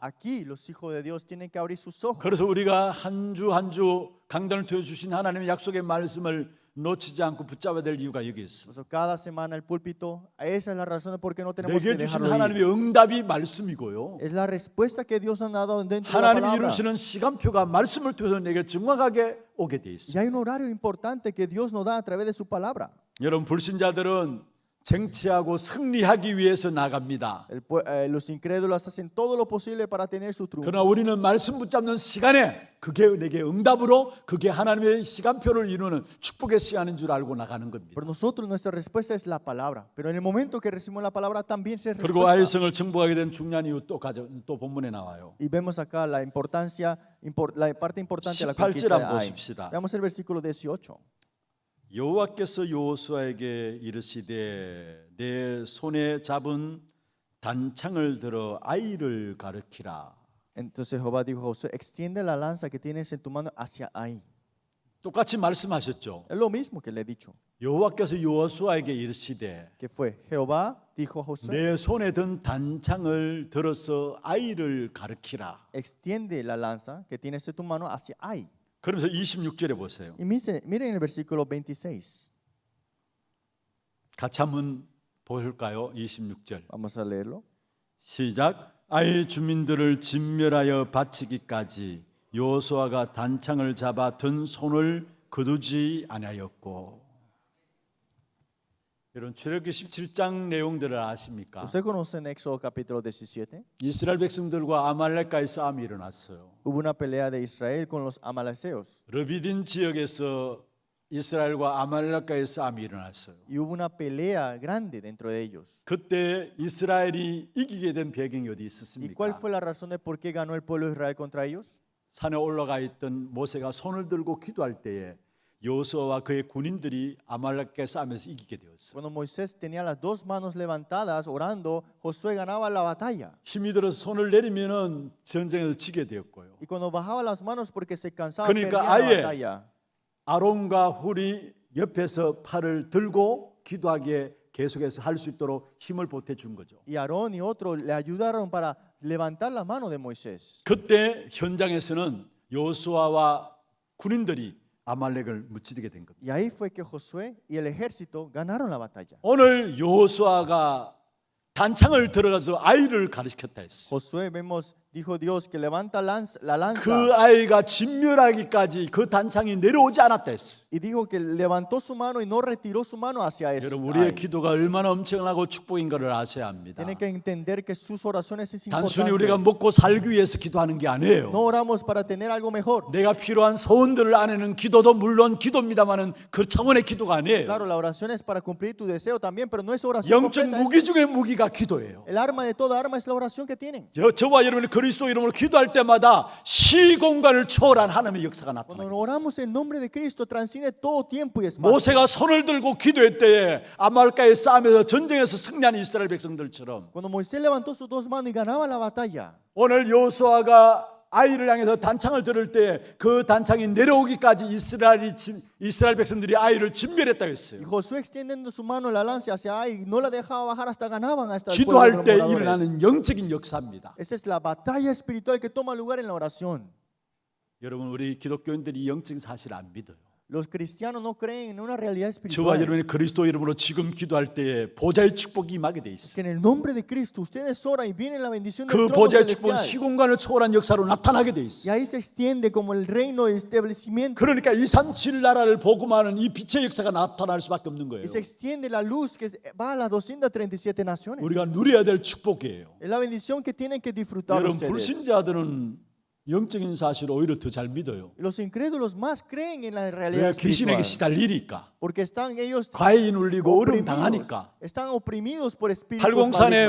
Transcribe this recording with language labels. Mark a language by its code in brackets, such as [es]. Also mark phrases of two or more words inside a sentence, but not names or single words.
[es] Aquí los hijos de Dios tienen que abrir sus ojos. [ko] 그래서 우리가 한 주 한 주 강단을 통해 주신 하나님의 약속의 말씀을 놓치지 않고 붙잡아야 될 이유가 여기 있어. [es] Por eso cada semana el púlpito, esa es la razón de por qué no tenemos [ko] 내게 [es] que [ko] 주신 [es] dejarlo [ko] 하나님의 [es] ir. [ko] 응답이 말씀이고요. [es] Es la respuesta que Dios ha dado dentro de la [ko] 하나님이 [es] palabra. [ko] 이루시는 시간표가 말씀을 통해서 내게 정확하게 오게 돼 [es] Y [ko] 있어요. [es] hay un horario importante que Dios nos da a través de su palabra. [ko] 여러분 불신자들은 쟁취하고 승리하기 위해서 나갑니다. [es] Los incrédulos hacen todo lo posible para tener su triunfo. [ko] 그러나 우리는 말씀 붙잡는 시간에 그게 내게 응답으로 그게 하나님의 시간표를 이루는 축복의 시간인 줄 알고 나가는 겁니다. [es] Pero nosotros nuestra respuesta es la palabra. Pero en el momento que recibimos la palabra también se [ko] 그리고 [es] respuesta. [ko] 아이성을 증복하게 된 중요한 이유 또 본문에 나와요. [es] Y vemos acá la importancia, la parte importante de la [ko] 18절 [es] conquista de [ko] 한번 [es] Ai. [ko] 보십시다. [es] Veamos el versículo 18. [ko] 여호와께서 여호수아에게 이르시되 내 손에 잡은 단창을 들어 아이를 가르키라. [es] Entonces Jehová dijo a Josué, extiende la lanza que tienes en tu mano hacia Ai. [ko] 똑같이 말씀하셨죠. [es] Es lo mismo que le he dicho. [ko] 여호와께서 여호수아에게 이르시되 [es] Que fue Jehová dijo a Josué, [ko] 내 손에 든 단창을 들어서 아이를 가르키라. [es] extiende la lanza que tienes en tu mano hacia Ai. [ko] 그러면서 26절에 보세요. [es] Y miren el versículo 26. [ko] 같이 한번 보실까요? 26절. [es] Vamos a leerlo. [ko] 시작. 아이 주민들을 진멸하여 바치기까지 여호수아가 단창을 잡아 든 손을 거두지 아니하였고. 여러분 출애굽기 17장 내용들을 아십니까? [es] ¿Usted conoce en Éxodo capítulo 17? [ko] 이스라엘 백성들과 아말렉과의 싸움이 일어났어요. [es] Hubo una pelea de Israel con los amaleceos. [ko] 르비딘 지역에서 이스라엘과 아말렉과의 싸움이 일어났어요. [es] Y hubo una pelea grande dentro de ellos. [ko] 그때 이스라엘이 이기게 된 배경이 어디 [es] ¿Y [ko] 있었습니까? [es] cuál fue la razón de por qué ganó el pueblo de Israel contra ellos? [ko] 산에 올라가 있던 모세가 손을 들고 기도할 때에 여호수아와 그의 군인들이 아말렉과 싸움에서 이기게 되었어요. [es] Cuando Moisés tenía las dos manos levantadas orando, Josué ganaba la batalla. [ko] 힘이 들어서 손을 내리면은 전쟁에서 지게 되었고요. [es] Y cuando bajaba las manos porque se cansaba, [ko] 그러니까 [es] perdía la [ko] 아예 [es] batalla. [ko] 아론과 훌이 옆에서 팔을 들고 기도하게 계속해서 할 수 있도록 힘을 보태 준 거죠. [es] Y Aarón y otros le ayudaron para levantar la mano de Moisés. [ko] 그때 현장에서는 여호수아와 군인들이 아말렉을 무찌르게 된 겁니다. [es] Y ahí fue que Josué y el ejército ganaron la batalla. [ko] 오늘 여호수아가 단창을 들어가서 아이를 가르쳤다 했어. [es] Josué, vemos, dijo Dios que levanta la lanza. [ko] 그 아이가 진멸하기까지 그 단창이 내려오지 않았다 했어. [es] Y dijo que levantó su mano y no retiró su mano hacia eso. [ko] 여러분 우리의 기도가 얼마나 엄청나고 축복인 것을 아셔야 합니다. [es] Tienen que entender que sus oraciones es [ko] 단순히 [es] importante. [ko] 우리가 먹고 살기 위해서 기도하는 게 아니에요. [es] No oramos para tener algo mejor. [ko] 내가 필요한 소원들을 안에는 기도도 물론 기도입니다만은 그 차원의 기도가 아니에요. [es] Claro, la oración es para cumplir tu deseo también, pero no es oración [ko] 영적 [es] completa. [ko] 무기 중에 무기가 기도예요. [es] El arma de toda arma es la oración que tienen. [ko] 저와 여러분이 그리스도 이름으로 기도할 때마다 시공간을 초월한 하나님의 역사가 [es] Cuando [ko] 나타나요. [es] oramos en nombre de Cristo, transciende todo tiempo y espacio. [ko] 모세가 손을 들고 기도할 때에 아말렉과의 싸움에서 전쟁에서 승리한 이스라엘 백성들처럼 [es] Cuando Moisés levantó sus dos manos y ganaba la batalla, [ko] 오늘 여호수아가 아이를 향해서 단창을 들을 때 그 단창이 내려오기까지 이스라엘 백성들이 아이를 진멸했다 [es] y [ko] 했어요. [es] Josué extendiendo su mano la lanza hacia ahí, no la dejaba bajar hasta ganaban hasta el pueblo de [ko] 기도할 [es] los [ko] 때 [es] moradores. [ko] 일어나는 영적인 역사입니다. [es] Esa es la batalla espiritual que toma lugar en la oración. [ko] 여러분 우리 기독교인들이 영적인 사실을 안 믿어요. [es] Los cristianos no creen en una realidad [ko] 저와 [es] espiritual. [ko] 여러분이 그리스도 이름으로 지금 기도할 때에 보좌의 축복이 임하게 돼 있어요. [es] Que en el nombre de Cristo ustedes oran y viene la bendición del [ko] 그 [es] trono [ko] 보좌의 축복은 [es] celestial. [ko] 시공간을 초월한 역사로 나타나게 돼 [es] Y [ko] 있어요. [es] ahí se extiende como el reino de establecimiento. [ko] 그러니까 237 나라를 복음하는 이 빛의 역사가 나타날 수밖에 없는 거예요. [es] Y se extiende la luz que va a las 237 naciones. [ko] 우리가 누려야 될 축복이에요. [es] Es la bendición que tienen que disfrutar [ko] 여러분 [es] ustedes. [ko] 불신자들은 영적인 사실을 오히려 더 잘 믿어요. [es] Los incrédulos más creen en la [ko] 왜 [es] realidad [ko] 귀신에게 [es] espiritual. [ko] 시달리니까, [es] Porque están ellos [ko] 과잉이 눌리고 어려움 [es] oprimidos. [ko] 당하니까. [es] Están oprimidos por espíritus [ko] 팔공산의